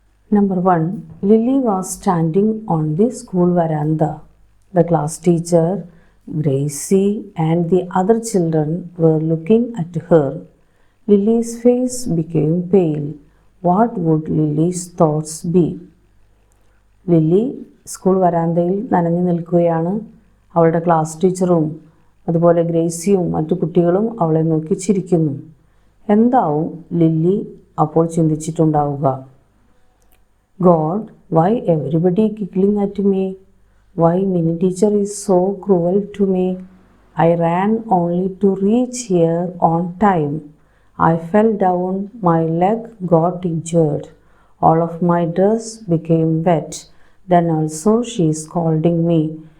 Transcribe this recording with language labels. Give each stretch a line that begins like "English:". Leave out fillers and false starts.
English: Number 1. Lily was standing on the school veranda. The class teacher, Gracie, and the other children were looking at her. Lily's face became pale. What would Lily's thoughts be?
Malayalam: Lily school വരാന്തയിൽ നനഞ്ഞു നിൽക്കുകയാണ്. അവളുടെ class ടീച്ചറും അതുപോലെ ഗ്രേസിയും മറ്റു കുട്ടികളും അവളെ നോക്കി ചിരിക്കുന്നു. എന്താവും ലില്ലി അപ്പോൾ ചിന്തിച്ചിട്ടുണ്ടാവുക?
English: God, why everybody giggling at me? Why mini teacher is so cruel to me? I ran only to reach here on time. I fell down, my leg got injured. All of my dress became wet. Then also she is scolding me.